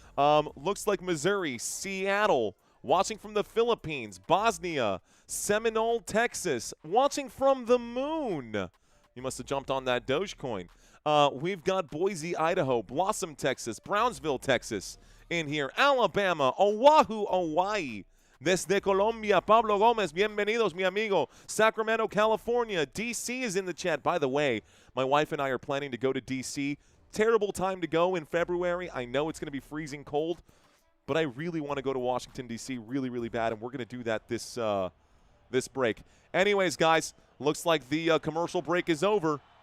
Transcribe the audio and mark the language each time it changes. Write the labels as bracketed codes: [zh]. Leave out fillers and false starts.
[en] Looks like Missouri, Seattle. Watching from the Philippines, Bosnia, Seminole, Texas. Watching from the moon. You must have jumped on that Dogecoin. We've got Boise, Idaho, Blossom, Texas, Brownsville, Texas in here. Alabama, Oahu, Hawaii. [es] Desde Colombia, Pablo Gomez, bienvenidos, mi amigo. [en] Sacramento, California. D.C. is in the chat. By the way, my wife and I are planning to go to D.C. Terrible time to go in February. I know it's going to be freezing cold. but I really want to go to Washington, D.C. really, really bad, and we're going to do that this break. Anyways, guys, looks like the commercial break is over.